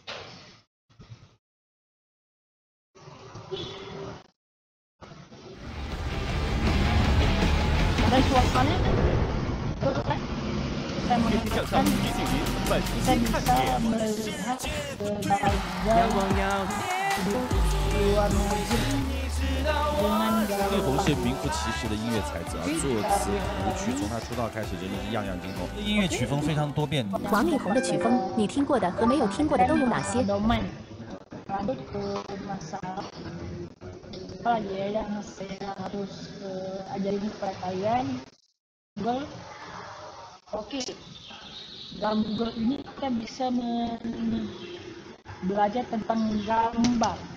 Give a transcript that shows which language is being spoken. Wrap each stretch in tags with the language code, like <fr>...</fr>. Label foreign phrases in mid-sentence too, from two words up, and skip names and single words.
<id>Ada suasananya terus kan saya mengatakan kita bisa melihat berbagai luar negeri dengan</id> <zh>叶红是名副其实的音乐才子啊，作词谱曲从他出道开始真的是样样精通，音乐曲风非常多变。王力宏的曲风，你听过的和没有听过的都有哪些？</zh> <id>Lanjut ke masalah apa lagi ya yang saya harus ajarin kepada kalian. Google. Oke, dalam Google ini kita bisa belajar tentang gambar.</id>